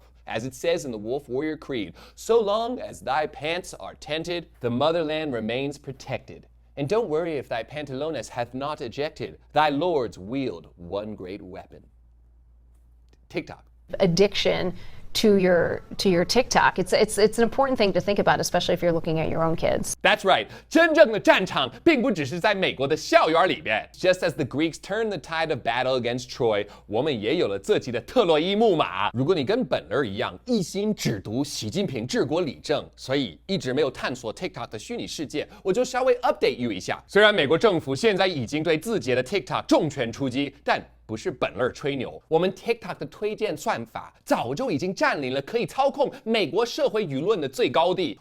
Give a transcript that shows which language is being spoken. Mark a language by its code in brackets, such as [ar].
[en] As it says in the Wolf Warrior Creed, so long as thy pants are tented, the motherland remains protected. And don't worry if thy pantalones hath not ejected, thy lords wield one great weapon. TikTok. Addiction to your TikTok. It's an important thing to think about, especially if you're looking at your own kids. That's right， [zh] 真正的战场并不只是在美国的校园里边。 [en] Just as the Greeks turned the tide of battle against Troy， [zh] 我们也有了自己的特洛伊木马。如果你跟本乐一样一心只读习近平治国理政，所以一直没有探索 TikTok 的虚拟世界，我就稍微 [en] update you [zh] 一下。虽然美国政府现在已经对字节的 TikTok 重拳出击，但不是本乐吹牛，我们 TikTok 的推荐算法早就已经占领了可以操控美国社会舆论的最高地。